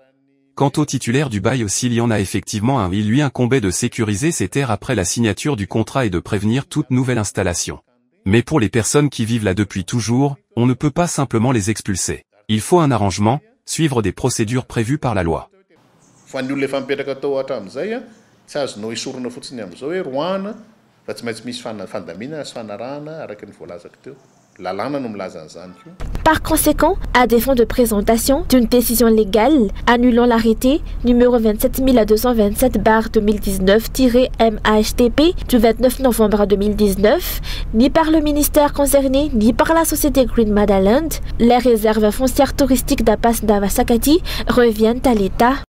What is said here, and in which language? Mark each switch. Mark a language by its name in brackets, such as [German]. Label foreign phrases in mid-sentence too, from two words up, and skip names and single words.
[French] Quant au titulaire du bail s'il y en a effectivement un, il lui incombait de sécuriser ses terres après la signature du contrat et de prévenir toute nouvelle installation. Mais pour les personnes qui vivent là depuis toujours, on ne peut pas simplement les expulser. Il faut un arrangement, suivre des procédures prévues par la loi. [Malagasy] Fa ny olona efa mipetraka tao hatramin'izay tsy azonao esorina fotsiny amin'izao hoe roana fa tsy maintsy misy fandamina sy fanarahana araka ny voalazako teo. [French] Par conséquent, à défaut de présentation d'une décision légale annulant l'arrêté numéro 27217/2019-MHTP du 29 novembre 2019, ni par le ministère concerné, ni par la société Green Madaland, les réserves foncières touristiques d'Apas Davasakati reviennent à l'État.